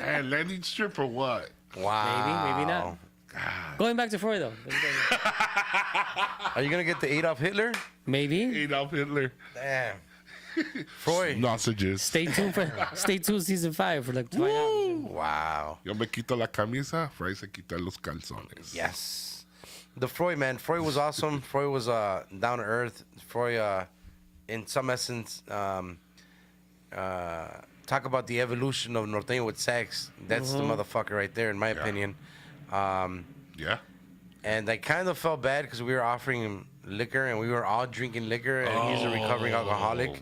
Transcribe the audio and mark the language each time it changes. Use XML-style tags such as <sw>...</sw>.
<en>and landing strip or what? Wow. Maybe not. Going back to Freud though. Are you gonna get the Adolf Hitler? Maybe. Adolf Hitler. Damn. Freud. Sausages. Stay tuned season 5 for like 20 hours. Wow.</en> <es>Yo me quito la camisa, Fry se quita los calzones.</es> <en>Yes. The Freud, man. Freud was awesome. Freud was down to earth. Freud, in some essence, talk about the evolution of Norteño with sex. That's the motherfucker right there, in my opinion. Yeah. And I kind of felt bad because we were offering him liquor and we were all drinking liquor and he's a recovering alcoholic.</en>